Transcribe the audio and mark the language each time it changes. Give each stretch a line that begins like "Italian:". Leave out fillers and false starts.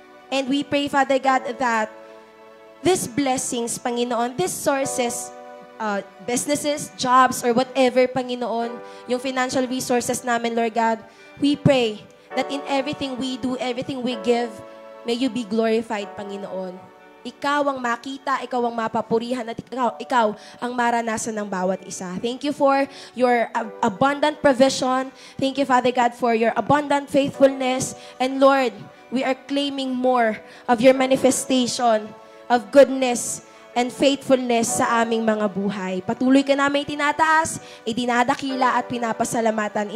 English: And we pray, Father God, that these blessings, Panginoon, these sources, businesses, jobs, or whatever, Panginoon,
Filipino: yung financial resources namin,
English: Lord God, we pray that in everything we do, everything we give, may you be glorified, Panginoon.
Filipino: Ikaw ang makita, ikaw ang mapapurihan, at ikaw ang maranasan ng bawat isa.
English: Thank you for your abundant provision. Thank you, Father God, for your abundant faithfulness. And Lord, we are claiming more of your manifestation of goodness and faithfulness
Filipino: sa aming mga buhay. Patuloy ka namin tinataas, idinadakila at pinapasalamatan.